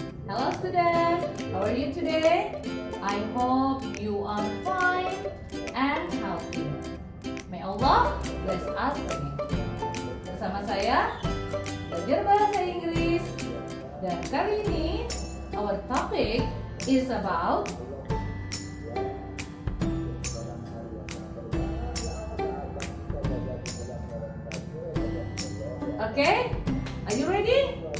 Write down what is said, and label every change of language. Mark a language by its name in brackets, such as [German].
[English] Hello students, how are you today? I hope you are fine and healthy. May Allah bless us again. [Indonesian] Bersama saya, belajar bahasa Inggris. Dan kali ini, [English] our topic is about Okay, are you ready?